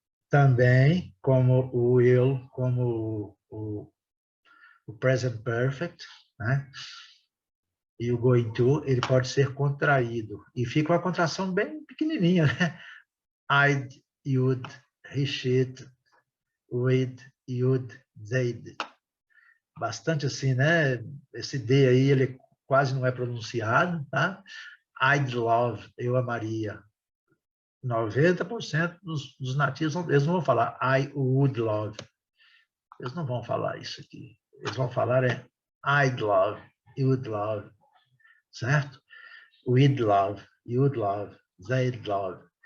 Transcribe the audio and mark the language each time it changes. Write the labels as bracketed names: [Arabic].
[Portuguese] Também, como o will, como o present perfect, né? E o going to, ele pode ser contraído. E fica uma contração bem pequenininha, né? [English] I'd, you'd, he, she'd, we'd, you'd, they'd. [Portuguese] Bastante assim, né? Esse D aí, ele quase não é pronunciado, tá? [English] I'd love, [Portuguese] eu amaria. 90% dos nativos, eles não vão falar [English] I would love. [Portuguese] Eles não vão falar isso aqui. Eles vão falar [English] I'd love, you would love, [Portuguese] certo? [English] We'd love, you'd love, they'd love.